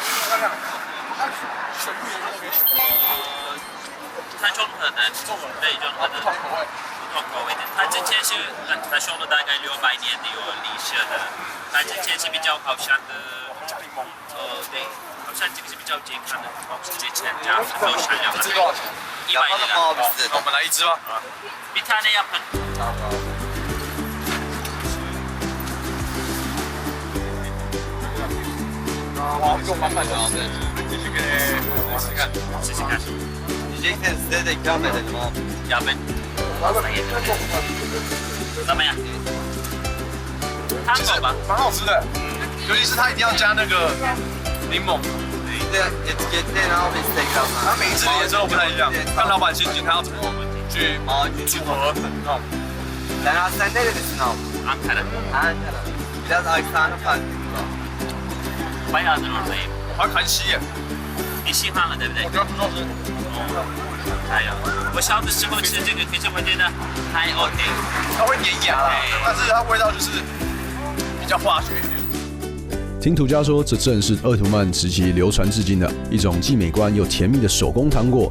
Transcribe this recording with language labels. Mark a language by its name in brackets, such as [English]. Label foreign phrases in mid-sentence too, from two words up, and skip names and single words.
[Chinese] 它中和的，对，中和的，不同口味的。它之前是他说了大概600年的有历史的，它之前是比较好像的加柠檬，对，好像这个是比较健康的，之前加很多香料。这多少钱？100里啦。那我们来一只吧。 [Turkish] Bir tane yapın. [Chinese] Wow, 够满满的，继续给我试试看。试试看。 [Turkish] Diyeceksen size de ikram edelim abi. Ya ben pasta yedim. [Chinese] 怎么样？其实蛮好吃的，尤其是它一定要加那个柠檬。 [Turkish] Bir de etiketleyin abi Instagram'dan. [Chinese] 它每一只颜色都不太一样，看老板心情，他要怎么去组合。 [Turkish] Sen nerelisin abi? Ankara. Ankara. Biraz aksanı farklı. Bayağıdır oradayım. [Chinese] 它韩系耶，你喜欢了对不对？我觉得很好吃。还有，我小的时候吃这个，可是我觉得还 OK。它会粘牙啦，但是它味道就是比较化学一点。听土家说，这正是鄂图曼时期流传至今的一种既美观又甜蜜的手工糖果。